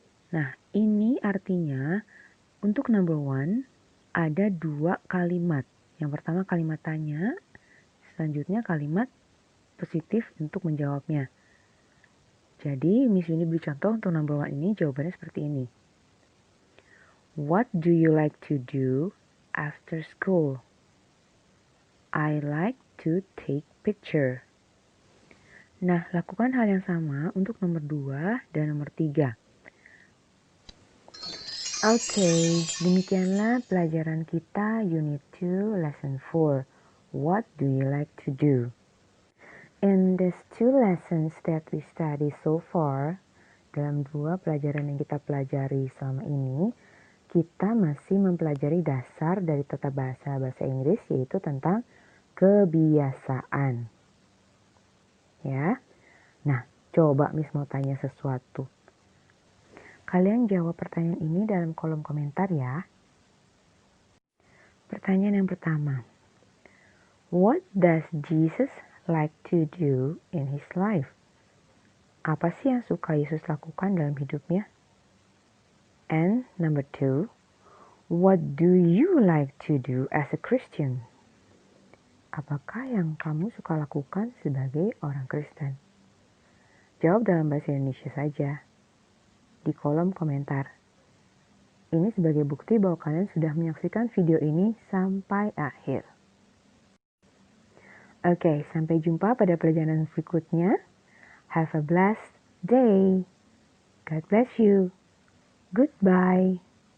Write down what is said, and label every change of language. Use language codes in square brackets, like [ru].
[id] Nah, ini artinya untuk number 1 ada 2 kalimat. Yang pertama kalimat tanya, selanjutnya kalimat positif untuk menjawabnya. Jadi, Miss Winnie beri contoh untuk number 1 ini, jawabannya seperti ini. [en] What do you like to do after school? I like to take picture. [id] Nah, lakukan hal yang sama untuk nomor 2 dan nomor 3. Oke, demikianlah pelajaran kita Unit 2, Lesson 4. [en] What do you like to do? In these 2 lessons that we study so far, [id] dalam 2 pelajaran yang kita pelajari selama ini, kita masih mempelajari dasar dari tata bahasa Inggris, yaitu tentang kebiasaan. Ya. Nah, coba Miss mau tanya sesuatu. Kalian jawab pertanyaan ini dalam kolom komentar ya. Pertanyaan yang pertama. [en] What does Jesus like to do in his life? [id] Apa sih yang suka Yesus lakukan dalam hidupnya? [en] And number 2. What do you like to do as a Christian? [id] Apakah yang kamu suka lakukan sebagai orang Kristen? Jawab dalam bahasa Indonesia saja di kolom komentar. Ini sebagai bukti bahwa kalian sudah menyaksikan video ini sampai akhir. Oke, sampai jumpa pada pelajaran berikutnya. [en] Have a blessed day. God bless you. Goodbye.